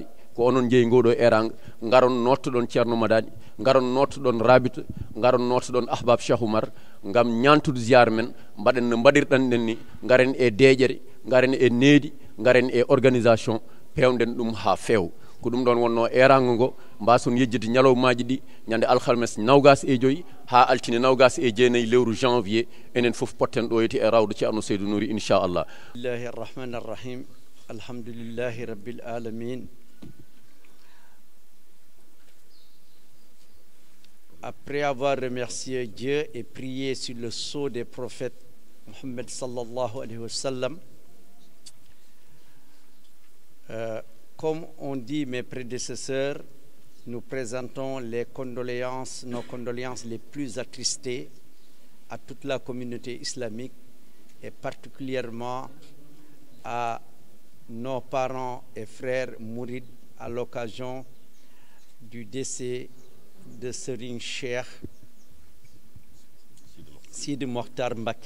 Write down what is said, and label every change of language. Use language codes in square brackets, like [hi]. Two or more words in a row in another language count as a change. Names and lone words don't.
[ff] ko onon jeeyi ngoɗo eranga garon nottoɗon ceerno Madani garon nottoɗon Rabita garon nottoɗon Ahbab Cheikh Oumar gam ñantude ziyara men mbaɗen no mbaɗirɗan ɗen ni garen e deƴere garen e needi garen e organisation pewden ɗum ha feew ko ɗum ɗon wonno erago ngo mbason yejjide ñalawmaji ɗi ñande alkhalmes nawgas e joyyi ha altine nawgas e jeenayyi lewru janvier enen foof potten ɗo yeti e rawde ceerno Seydou Nourou inchallah. [ar] بسم الله الرحمن الرحيم الحمد لله رب العالمين. [fr] Après avoir remercié Dieu et prié sur le sceau des prophètes Mohammed [ar] صلى الله عليه وسلم, [fr] comme ont dit mes prédécesseurs, nous présentons nos condoléances les plus attristées à toute la communauté islamique et particulièrement à nos parents et frères mourides à l'occasion du décès de Serigne Cheikh Sidi Mokhtar Mbacké.